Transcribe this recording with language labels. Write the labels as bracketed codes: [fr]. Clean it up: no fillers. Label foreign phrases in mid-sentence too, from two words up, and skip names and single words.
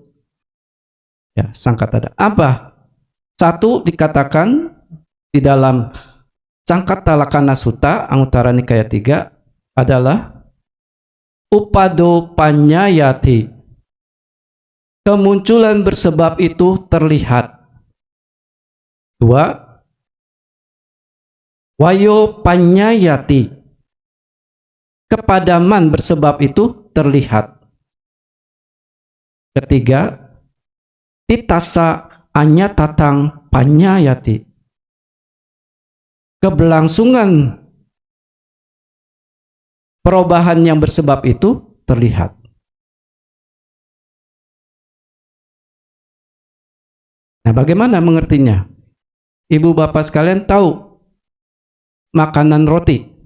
[id] Ya, sangkata apa? 1 dikatakan di dalam Sangkata Lakkhana Sutta Anguttara Nikaya 3 adalah [pi] upado panyayati. [id] Kemunculan bersebab itu terlihat. 2. [pi] Wayo panyayati. [id] Kepadaman bersebab itu terlihat. 3. [pi] Titasa anyatatang panyayati. [id] Keberlangsungan perubahan yang bersebab itu terlihat. Nah, bagaimana mengertinya? Ibu bapak sekalian tahu makanan roti?